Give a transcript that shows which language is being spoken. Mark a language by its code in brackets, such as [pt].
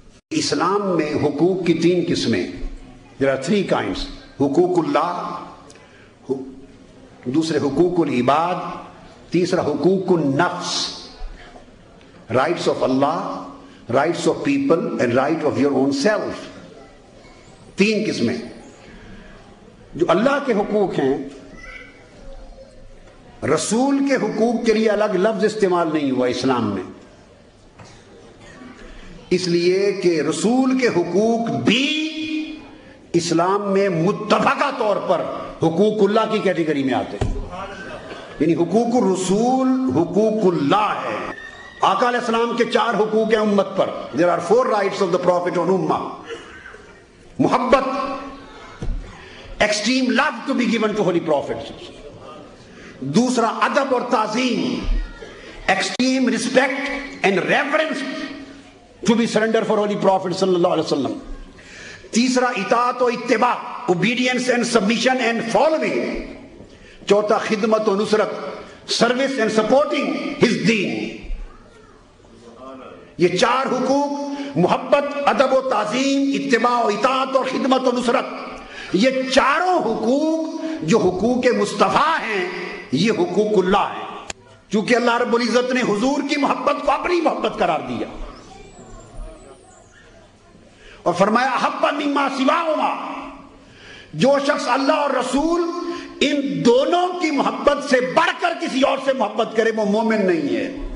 [ur] اسلام میں حقوق کی 3 قسمیں. [en] There are 3 kinds. [ur] حقوق اللہ, دوسرے حقوق العباد, تیسرا حقوق النفس. [en] Rights of Allah, rights of people and right of your own self. [ur] 3 قسمیں. جو اللہ کے حقوق ہیں, رسول کے حقوق کے لیے الگ لفظ استعمال نہیں ہوا اسلام میں, اس لیے کہ رسول کے حقوق بھی اسلام میں متفقہ طور پر حقوق اللہ کی کیٹیگری میں آتے ہیں. یعنی حقوق الرسول حقوق اللہ ہے. آقا علیہ السلام کے 4 حقوق ہیں امت پر. [en] There are 4 rights of the Prophet on Ummah. محبت, extreme love to be given to Holy Prophet. [ur] دوسرا ادب اور تعظیم, [en] extreme respect and reverence to be surrendered for Holy Prophet sallallahu alaihi wasallam. [ur] تیسرا اطاعت و اتباع, [en] obedience and submission and following. [ur] چوتھا خدمت و نصرت, [en] service and supporting his deen. [ur] یہ 4 حقوق, محبت, ادب و تعظیم, اتباع و اطاعت اور خدمت و نصرت, یہ 4 حقوق جو حقوق مصطفیٰ ہیں, یہ حقوق اللہ ہیں. چونکہ اللہ رب العزت نے حضور کی محبت کو اپنی محبت قرار دیا اور فرمایا احب مما سواہما, جو شخص اللہ اور رسول ان دونوں کی محبت سے بڑھ کر کسی اور سے محبت کرے وہ مومن نہیں ہے.